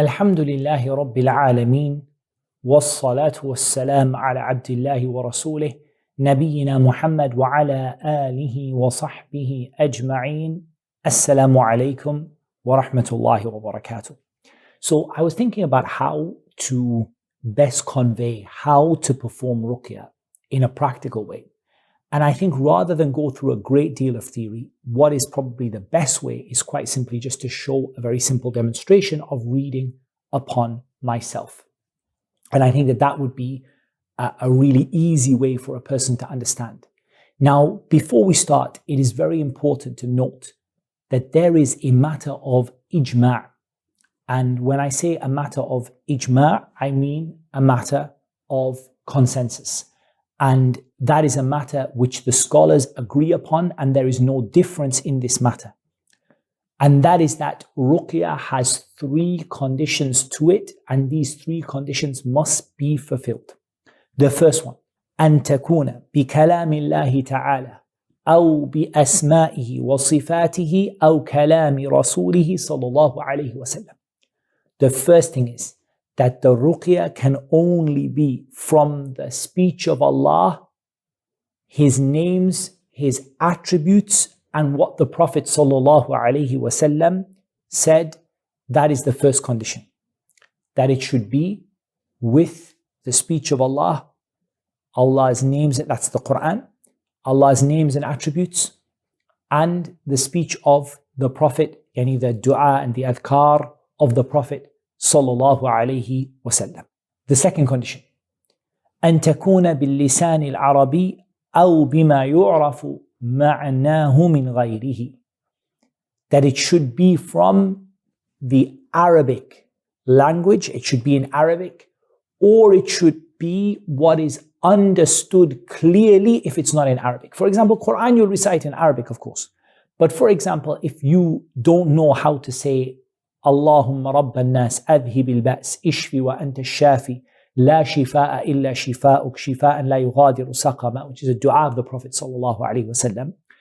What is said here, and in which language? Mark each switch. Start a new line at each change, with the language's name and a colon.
Arabic: الحمد لله رب العالمين والصلاة والسلام على عبد الله ورسوله نبينا محمد وعلى آله وصحبه أجمعين. السلام عليكم ورحمة الله وبركاته.
English: So I was thinking about how to best convey, how to perform ruqya in a practical way. And I think rather than go through a great deal of theory, what is probably the best way is quite simply just to show a very simple demonstration of reading upon myself. And I think that that would be a really easy way for a person to understand. Now, before we start, it is very important to note that there is a matter of ijma'. And when I say a matter of ijma', I mean a matter of consensus. And that is a matter which the scholars agree upon, and there is no difference in this matter. And that is that ruqya has three conditions to it, and these three conditions must be fulfilled. The first one,
Arabic: أن تكون بكلام الله تعالى أو بأسمائه وصفاته أو كلام رسوله صلى الله عليه وسلم.
English: The first thing is that the ruqya can only be from the speech of Allah, His names, His attributes, and what the Prophet ﷺ said. That is the first condition. That it should be with the speech of Allah, Allah's names, that's the Quran, Allah's names and attributes, and the speech of the Prophet, yani the dua and the adhkar of the Prophet sallallahu alayhi wasallam. The second condition,
Arabic: أن تكون باللسان العربي أو بما يعرف معناه من غيره.
English: That it should be from the Arabic language, it should be in Arabic, or it should be what is understood clearly if it's not in Arabic. For example, Quran you'll recite in Arabic, of course. But for example, if you don't know how to say
Arabic: اللهم رب الناس أذهب البأس اشفي وأنت الشافي لا شفاء إلا شفاءك شفاء لا يغادر سقما,
English: which is a dua of the Prophet sallallahu alaihi wasallam.